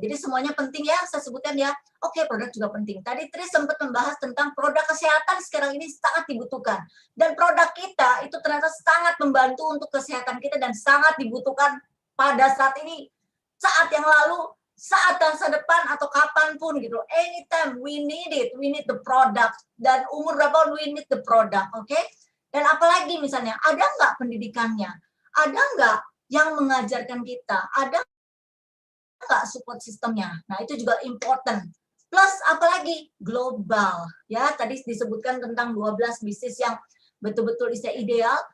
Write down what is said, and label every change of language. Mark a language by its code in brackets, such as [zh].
[id] Jadi semuanya penting ya, saya sebutkan ya. Oke, produk juga penting. Tadi Tris sempat membahas tentang produk kesehatan sekarang ini sangat dibutuhkan. Dan produk kita itu ternyata sangat membantu untuk kesehatan kita dan sangat dibutuhkan pada saat ini, saat yang lalu, saat masa depan atau kapanpun gitu. [en] Anytime we need it, we need the product. [id] Dan umur berapa [en] we need the product, oke? [id] Dan apalagi misalnya, ada nggak pendidikannya? Ada nggak yang mengajarkan kita, ada nggak support sistemnya? Nah, itu juga important. Plus, apalagi global. Ya, tadi disebutkan tentang 12 bisnis yang betul-betul ideal.